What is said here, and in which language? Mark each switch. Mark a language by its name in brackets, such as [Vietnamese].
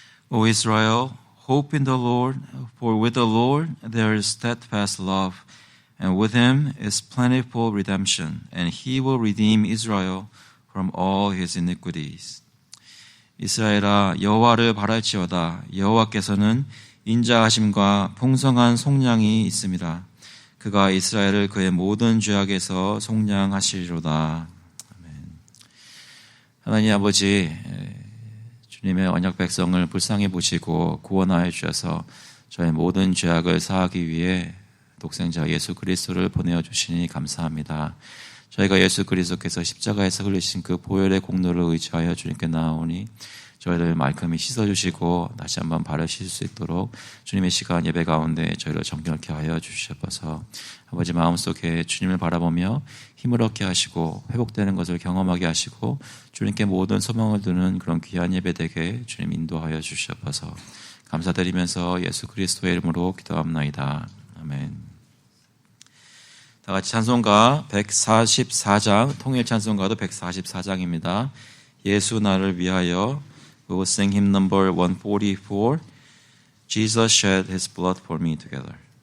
[English] O Israel, hope in the Lord, for with the Lord there is steadfast love, and with him is plentiful redemption, and he will redeem Israel from all his iniquities. [Korean] 이스라엘아, 여호와를 바랄지어다. 여호와께서는 인자하심과 풍성한 속량이 있습니다. 그가 이스라엘을 그의 모든 죄악에서 속량하시리로다. 아멘. 하나님 아버지, 주님의 언약 백성을 불쌍히 보시고 구원하여 주셔서 저의 모든 죄악을 사하기 위해 독생자 예수 그리스도를 보내어 주시니 감사합니다. 저희가 예수 그리스도께서 십자가에서 흘리신 그 보혈의 공로를 의지하여 주님께 나아오니 저희를 말끔히 씻어주시고 다시 한번 바르실 수 있도록 주님의 시간 예배 가운데 저희를 정결케 하여 주시옵소서. 아버지 마음속에 주님을 바라보며 힘을 얻게 하시고 회복되는 것을 경험하게 하시고 주님께 모든 소망을 두는 그런 귀한 예배 되게 주님 인도하여 주시옵소서. 감사드리면서 예수 그리스도의 이름으로 기도합나이다. 아멘. 다 같이 찬송가 144장, 통일 찬송가도 144장입니다. 예수 나를 위하여. [English] We will sing hymn number 144, Jesus shed his blood for me together.